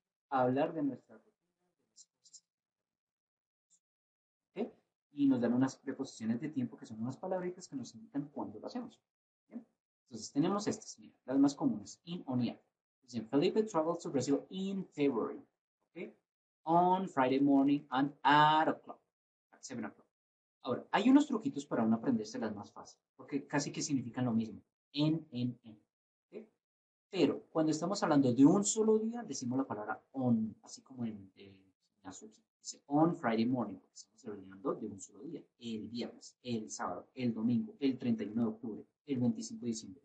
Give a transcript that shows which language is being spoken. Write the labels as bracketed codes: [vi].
[es] A hablar de nuestra rutina, de las cosas que ¿okay? Y nos dan unas preposiciones de tiempo que son unas palabritas que nos indican cuándo lo hacemos. ¿Bien? Entonces tenemos estas, mira, las más comunes, in, on y at. [en] Dicen, Felipe travels to Brazil in February, ¿okay? On Friday morning and at o'clock, at 7 o'clock. [es] Ahora, hay unos truquitos para uno aprenderse las más fácil, porque casi que significan lo mismo, en, ¿okay? Pero cuando estamos hablando de un solo día, decimos la palabra on, así como en gimnasio aquí. Dice [en] on Friday morning, [es] porque estamos hablando de un solo día. El viernes, el sábado, el domingo, el 31 de octubre, el 25 de diciembre.